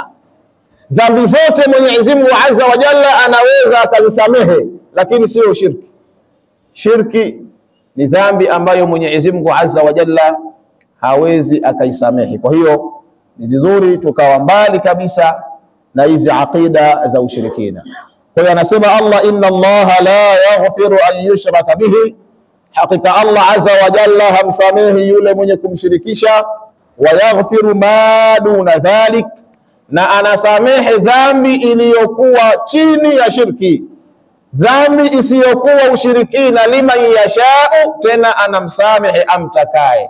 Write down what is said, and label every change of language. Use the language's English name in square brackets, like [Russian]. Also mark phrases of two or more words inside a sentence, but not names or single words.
[Swahili] Dhambi zote Mwenyezi Mungu [Arabic] عز وجل [Swahili] anaweza akazisamehe, lakini sio shirki. Shirki ni dhambi ambayo Mwenyezi Mungu [Arabic] عز وجل [Swahili] hawezi akaisamehe. Kwa hiyo ni vizuri tukawa mbali kabisa na hizi aqida za ushirikina. Kwa hiyo anasema Allah, [Arabic] إن الله لا يغفر أن يشرك به, [Swahili] hakika Allah [Arabic] عز وجل [Swahili] hamsamehi yule mwenye kumshirikisha. [Arabic] ويغفر ما دون ذلك, [Swahili] na anasamehe dhambi iliyokuwa chini ya shirki, dhambi isiyokuwa ushirikina, [Arabic] لمن يشاء, [Swahili] tena anamsamehe amtakaye.